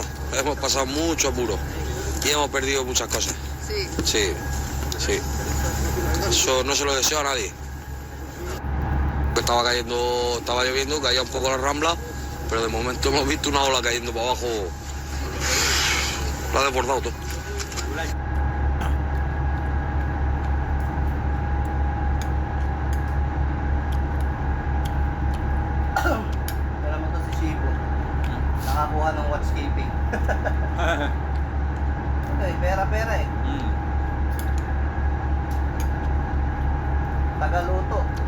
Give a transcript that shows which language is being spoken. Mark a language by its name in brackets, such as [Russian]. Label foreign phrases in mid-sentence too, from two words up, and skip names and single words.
[Spanish] Hemos pasado mucho apuro y hemos perdido muchas cosas. Sí. Eso no se lo deseo a nadie. Estaba lloviendo, caía un poco la rambla, pero de momento hemos visto una ola cayendo para abajo. Lo ha desbordado todo. [Filipino] Alam mo to si Shibo. Nakakuha ng watchkeeping. Okay, pera eh. Tagaluto.